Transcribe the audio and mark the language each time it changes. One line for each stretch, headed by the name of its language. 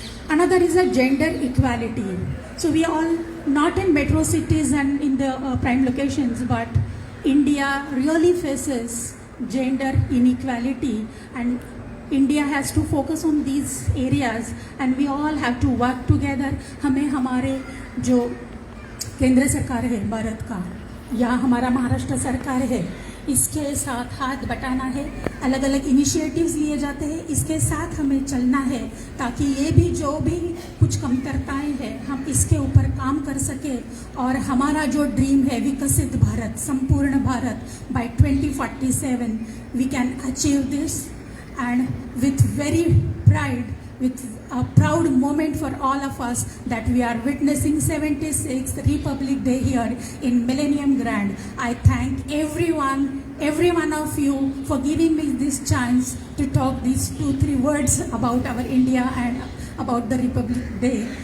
English: Another is a gender equality. So we all, not in metro cities and in the prime locations, but India really faces gender inequality, and India has to focus on these areas, and we all have to work together.
Hindi: हमें हमारे जो केंद्र सरकार है भारत का, या हमारा महाराष्ट्र सरकार है, इसके साथ हाथ बटाना है। अलग अलग इनिशिएटिव्स लिए जाते हैं, इसके साथ हमें चलना है ताकि ये भी जो भी कुछ कमतरताएं हैं हम इसके ऊपर काम कर सके, और हमारा जो ड्रीम है विकसित भारत, संपूर्ण Bharat,
English: By 2047 we can achieve this. And with very pride, with a proud moment for all of us that we are witnessing 76th Republic Day here in Millennium Grand. I thank every one of you for giving me this chance to talk these 2-3 words about our India and about the Republic Day.